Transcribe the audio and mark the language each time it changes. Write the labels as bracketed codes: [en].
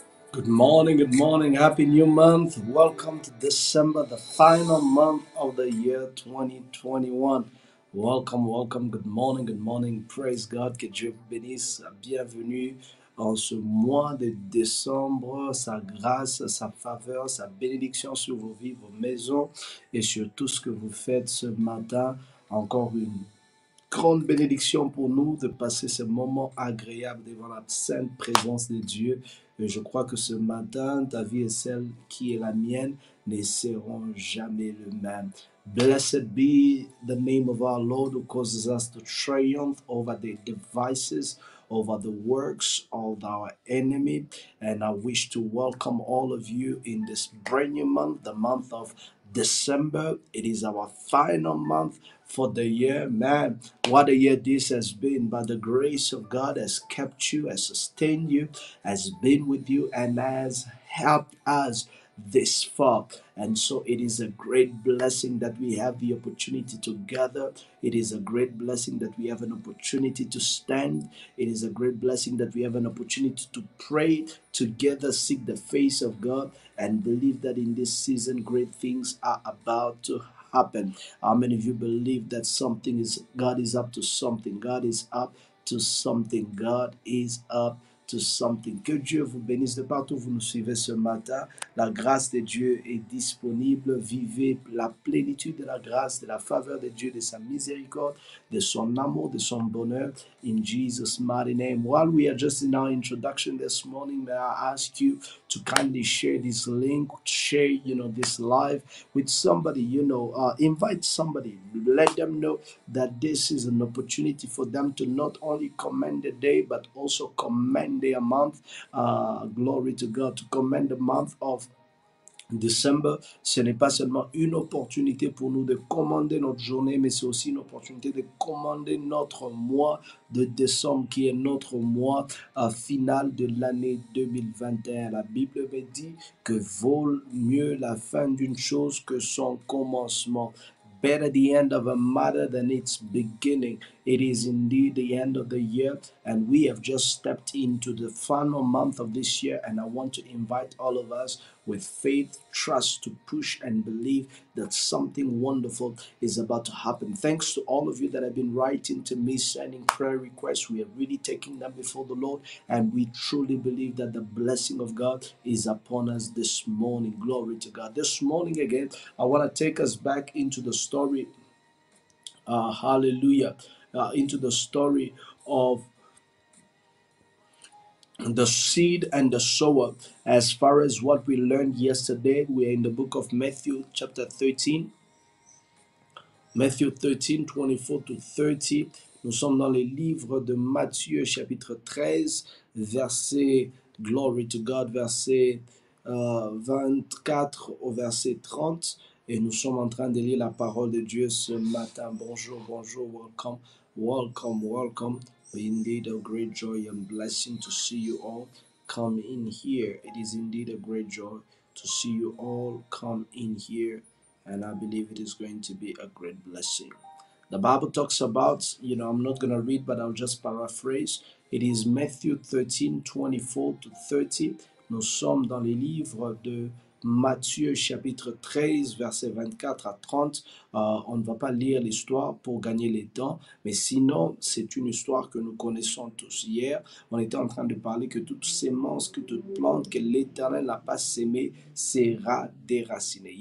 [en] Good morning, good morning. Happy new month. Welcome to December, the final month of the year 2021. Welcome, welcome. Good morning, good morning. Praise God. [fr] Que Dieu vous bénisse. Bienvenue en ce mois de décembre. Sa grâce, sa faveur, sa bénédiction sur vos vies, vos maisons et sur tout ce que vous faites ce matin. Encore une grande bénédiction pour nous de passer ce moment agréable devant la sainte présence de Dieu. Et je crois que ce matin, ta vie et celle qui est la mienne ne seront jamais le même. [en] Blessed be the name of our Lord who causes us to triumph over the devices, over the works of our enemy. And I wish to welcome all of you in this brand new month, the month of December. It is our final month for the year. Man, what a year this has been. But the grace of God has kept you, has sustained you, has been with you, and has helped us this far. And so it is a great blessing that we have the opportunity to gather. It is a great blessing that we have an opportunity to stand. It is a great blessing that we have an opportunity to pray together, seek the face of God, and believe that in this season great things are about to happen. How many of you believe that God is up to something? God is up to something. God is up to something. [fr] Que Dieu vous bénisse de partout où vous nous suivez ce matin. La grâce de Dieu est disponible. Vivez la plénitude de la grâce, de la faveur de Dieu, de sa miséricorde, de son amour, de son bonheur. [en] In Jesus' mighty name. While we are just in our introduction this morning, may I ask you to kindly share this link, share, this live with somebody, invite somebody, let them know that this is an opportunity for them to not only commend the day, but also commend their month. Glory to God, to commend the month of Décembre. [fr] Ce n'est pas seulement une opportunité pour nous de commander notre journée, mais c'est aussi une opportunité de commander notre mois de décembre, qui est notre mois final de l'année 2021. La Bible me dit que vaut mieux la fin d'une chose que son commencement. [en] Better the end of a matter than its beginning. It is indeed the end of the year, and we have just stepped into the final month of this year. And I want to invite all of us with faith, trust, to push and believe that something wonderful is about to happen. Thanks to all of you that have been writing to me, sending prayer requests. We are really taking them before the Lord, and we truly believe that the blessing of God is upon us this morning. Glory to God. This morning, again, I want to take us back into the story, hallelujah, into the story of the seed and the sower. As far as what we learned yesterday, we are in the book of Matthew, chapter 13. Matthew 13, 24 to 30. [fr] Nous sommes dans le livre de Matthieu, chapitre 13, verset, [en] glory to God, [fr] verset 24 au verset 30. Et nous sommes en train de lire la parole de Dieu ce matin. Bonjour, bonjour, [en] welcome, welcome, welcome. Indeed, a great joy and blessing to see you all come in here. It is indeed a great joy to see you all come in here, and I believe it is going to be a great blessing. The Bible talks about, I'm not going to read, but I'll just paraphrase. It is Matthew 13, 24 to 30. [fr] Nous sommes dans les livres de Matthieu chapitre 13, versets 24 à 30. On ne va pas lire l'histoire pour gagner le temps, mais sinon, c'est une histoire que nous connaissons tous. Hier, on était en train de parler que toute sémence, que toute plante que l'Éternel n'a pas sémée sera déracinée.